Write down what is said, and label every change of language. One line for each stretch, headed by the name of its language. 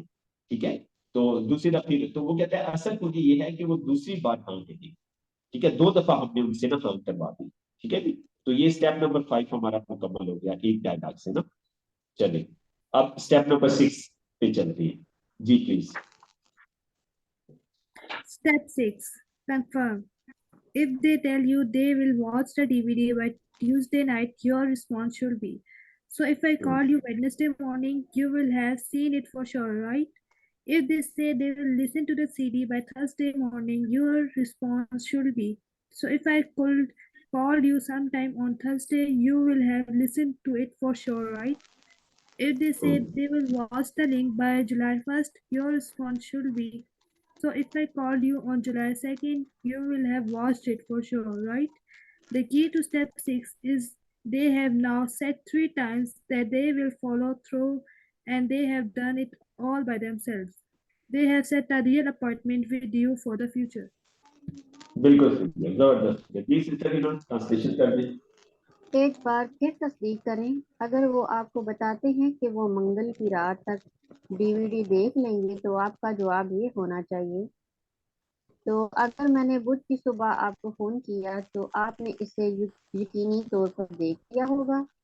Hindi: ठीक है, तो दूसरी दफा फिर, तो वो कहते हैं असल मुझे ये है कि वो दूसरी बार हाँ कहेंगे। ठीक है, 2 दफा हमने उनसे ना हाँ करवा दी। ठीक है जी, तो ये स्टेप नंबर 5 हमारा मुकम्मल हो गया एक डायलॉग से ना। चलिए, अब स्टेप नंबर 6 पे चलते हैं जी, please.
English: Step 6. Confirm. If they tell you they will watch the DVD by Tuesday night, your response should be, so if I call you Wednesday morning, you will have seen it for sure, right? If they say they will listen to the CD by Thursday morning, your response should be, so if I could call you sometime on Thursday, you will have listened to it for sure, right? If they say they will watch the link by July 1st, your response should be, so if I called you on July 2nd, you will have watched it for sure, right? The key to step 6 is They have now said 3 times that they will follow through, and they have done it all by themselves. They have set a real appointment with you for the future.
Hindi: बिल्कुल सही है, जबरदस्त है। जी sister Hina, translation कर दें। एक बार फिर तस्दीक करें, अगर वो आपको बताते हैं कि वो मंगल की रात तक डीवीडी देख लेंगे तो आपका जवाब ये होना चाहिए, तो अगर मैंने बुध की सुबह आपको फोन किया तो आपने इसे यकीनी तौर पर देख लिया होगा।